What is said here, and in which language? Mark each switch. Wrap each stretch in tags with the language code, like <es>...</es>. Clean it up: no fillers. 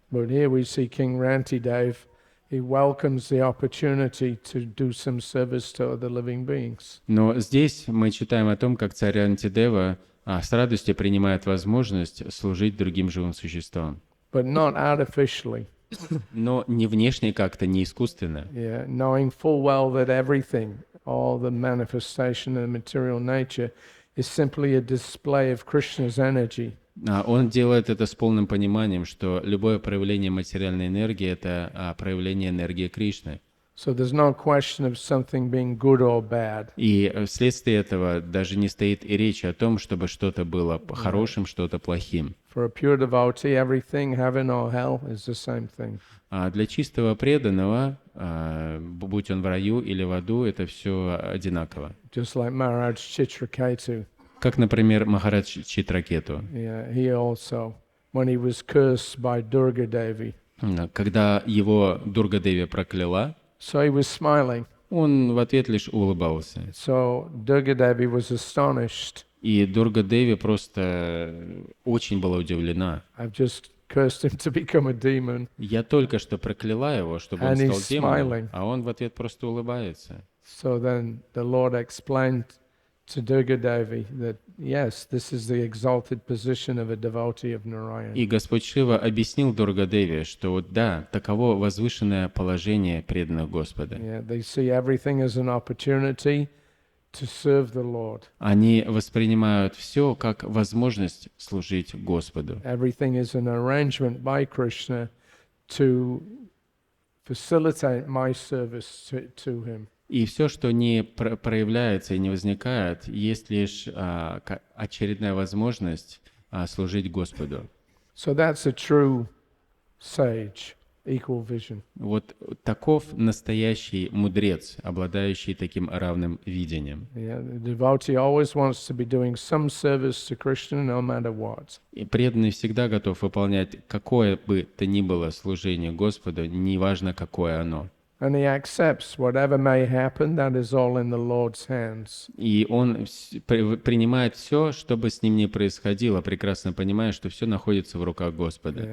<en>But here we see King Rantidev, he welcomes the opportunity to do some service to other living beings.</en> <ru>Но здесь мы читаем о том, как царь Антидева с радостью принимает возможность служить другим живым существам.</ru> <en>but not artificially.</en> <ru>Но не внешне как-то, не искусственно.</ru> <en>Yeah, knowing full well that everything, all the manifestation of material nature, is simply a display of Krishna's energy.</en> <ru>Он делает это с полным пониманием, что любое проявление материальной энергии — это проявление энергии Кришны.</ru> <en>So there's no question of something being good or bad.</en> <ru>И вследствие этого даже не стоит и речи о том, чтобы что-то было хорошим, что-то плохим.</ru> <en>For a pure devotee, everything, heaven or hell, is the same thing.</en> <ru>А для чистого преданного, будь он в раю или в аду, это все одинаково.</ru> <en>Just like Maharaj Chitraketu.</en> <ru>Как, например, Махарадж Читракету.</ru> <en>Yeah, he also, when he was cursed by Durga Devi,</en> <ru>Когда его Дурга-деви прокляла,</ru> <en>so he was smiling.</en> <ru>он в ответ лишь улыбался.</ru> <en>So Durga Devi was astonished.</en> <ru>И Дурга-деви просто очень была удивлена.</ru> <en>I've just cursed him to become a demon.</en> <ru>Я только что прокляла его, чтобы он</ru> <en>And</en> <ru>стал</ru> <en>he's</en> <ru>демоном,</ru> <en>smiling.</en> <ru>а он в ответ просто улыбается.</ru> <en>So then the Lord explained to Durga Devi that, yes, this is the exalted position of a devotee of Narayan.</en> <ru>И Господь Шива объяснил Дурга-деве, что вот да, таково возвышенное положение преданных Господа.</ru> <en>Yeah, they see everything as an opportunity to serve the Lord.</en> <ru>Они воспринимают все как возможность служить Господу.</ru> <en>Everything is an arrangement by Krishna to facilitate my service to him.</en> <ru>И все, что не проявляется и не возникает, есть лишь очередная возможность служить Господу.</ru> <en>So that's a true sage, equal vision.</en> <ru>Вот таков настоящий мудрец, обладающий таким равным видением.</ru> <en>Yeah, the devotee always wants to be doing some service to Krishna no matter what.</en> <ru>И преданный всегда готов выполнять какое бы то ни было служение Господу, неважно какое оно.</ru> <en>And he accepts whatever may happen, that is all in the Lord's hands.</en> <ru>И он принимает все, что бы с ним ни происходило, прекрасно понимая, что все находится в руках Господа.</ru>